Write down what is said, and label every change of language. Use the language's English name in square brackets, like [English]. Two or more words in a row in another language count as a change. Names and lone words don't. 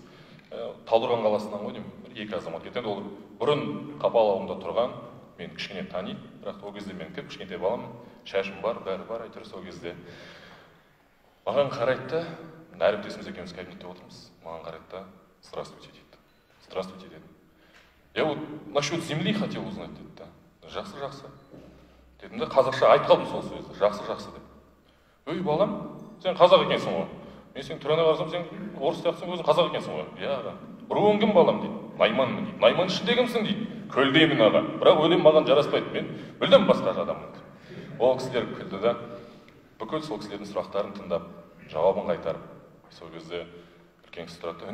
[Kazakh] Талдықорған қаласынан ғой деймін, екі азамат кетеді. Ол бұрын Қапал ауылында тұрған, мен кішкене таниды, бірақ ол кезде мен кішкентай баламын, шашым бар, бәрі бар, әйтеуір сол кезде. Маған қарайды, әріптесіміз екеуміз кабинетте отырмыз. Маған қарайды, здравствуйте дейді. Здравствуйте дедім. [Russian] Я вот насчет земли хотел узнать деді. [Kazakh] Жақсы. Дедім де, қазақша айтып қалдым сол сөзді, жақсы деп. Өй балам, сен қазақ екенсің ғой. Мен сен түріне қарасам, сен орыс сияқтысың, өзің қазақ екенсің ғой. Иә аға. Руың кім балам дейді. Найманмын дейді. Найман ішінде кімсің дейді. Көлдеймін аға. Бірақ өлем маған жараспайды. Мен мүлдем басқа адаммын. Ол кісілер күлді да, бүкіл сол кісілердің сұрақтарын тыңдап, жауабын қайтарып, сол кезде үлкен кісі тұрады.